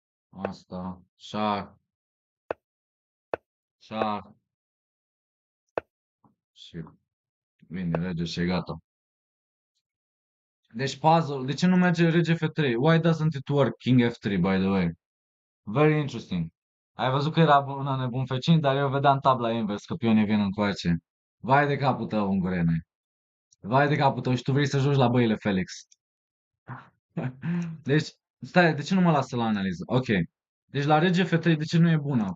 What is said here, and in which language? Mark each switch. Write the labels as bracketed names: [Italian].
[Romanian] asta, șah, șah și vine rege și e gata. Deci puzzle, de ce nu merge rege f3? [English] Why doesn't it work king f3, by the way? Very interesting. [Romanian] Ai văzut că era bună nebun f5, dar eu vedeam tabla invers, că pionii vin încoace. Vai de capul tău, ungurene. Vai de capul tău și tu vrei să joci la băile Felix. Deci, stai, de ce nu mă lasă la analiză? Ok. Deci la rege f3 de ce nu e bună?